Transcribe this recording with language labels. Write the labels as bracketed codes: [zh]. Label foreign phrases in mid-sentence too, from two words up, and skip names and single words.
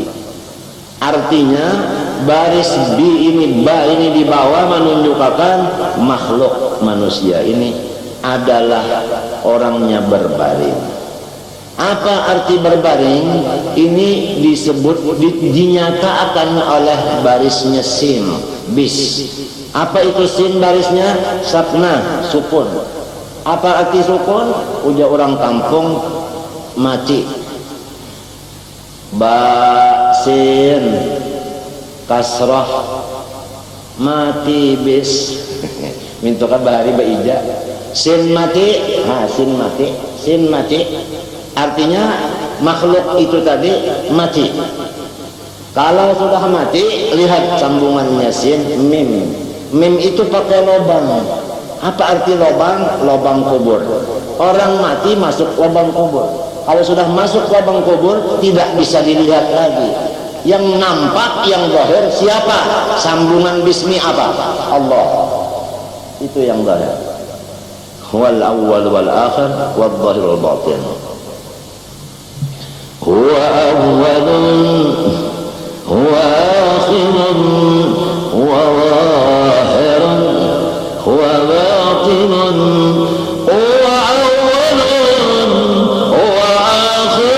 [id] Artinya baris bi ini, ba ini di bawah menunjukkan makhluk manusia ini adalah orangnya berbaring. Apa arti berbaring? Ini disebut dinyatakan oleh barisnya sin, bis. Apa itu sin barisnya? Sakna, sukun. Apa arti sukun? Ujar orang kampung, mati. Ba sin kasrah mati bis. [bjn] Mintukan bahari baija. [id] Sin mati, sin mati, sin mati. Artinya makhluk itu tadi mati. Kalau sudah mati, lihat sambungannya sin, mim. Mim itu pakai lubang. Apa arti lubang? Lubang kubur. Orang mati masuk lubang kubur. Kalau sudah masuk lubang kubur, tidak bisa dilihat lagi. Yang nampak, yang zahir siapa? Sambungan bismi apa? Allah. Itu yang zahir. [ar] والأول والآخر والظاهر والباطن. هو أول هو آخر هو ظاهر هو باطن هو أول هو